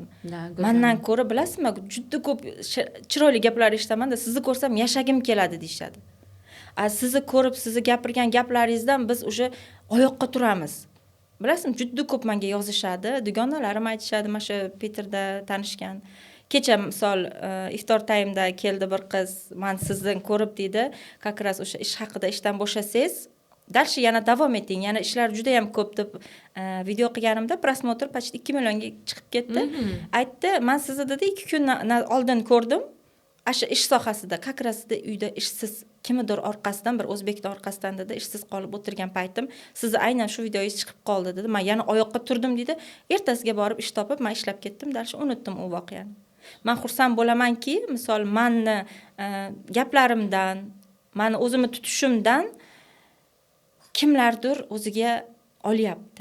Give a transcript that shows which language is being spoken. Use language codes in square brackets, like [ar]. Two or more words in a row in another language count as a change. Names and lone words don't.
[uz] Mendan ko'ra bilasizmi, juda ko'p chiroyli gaplar eshitaman-da, sizni ko'rsam yashagim keladi deyshadi. Sizni ko'rib, sizni gapirgan gaplaringizdan biz o'sha oyoqqa turamiz. Bilasizmi, juda ko'p menga yozishadi, dugonalarim aytishadi, mana shu Peterda tanishgan. Kecha misol iftor taymda keldi bir qiz, men sizdan ko'rib dedi, [ru] как раз [uz] o'sha ish haqida ishdan bo'shasangiz, dalshi yana davom eting. Yana ishlar juda ham ko'p deb video qilganimda prosmotr почти 2 millionga chiqib ketdi. Aytdi, men sizni dedi 2 kun oldin ko'rdim. Asha ish sohasida, [ru] как раз [uz] uyda ishsiz kimdir orqasidan, bir o'zbekning orqasidan dedi, ishsiz qolib o'tirgan paytim, sizni aynan shu videoyingiz chiqib qoldi dedi. Men yana oyoqqa turdim dedi. Ertasiga borib ish topib, men ishlab ketdim, dalshi unutdim u voqeani. Men xursand bo'lamanki, misol meni gaplarimdan, meni o'zimni tutishimdan kimlardir o'ziga olyapti.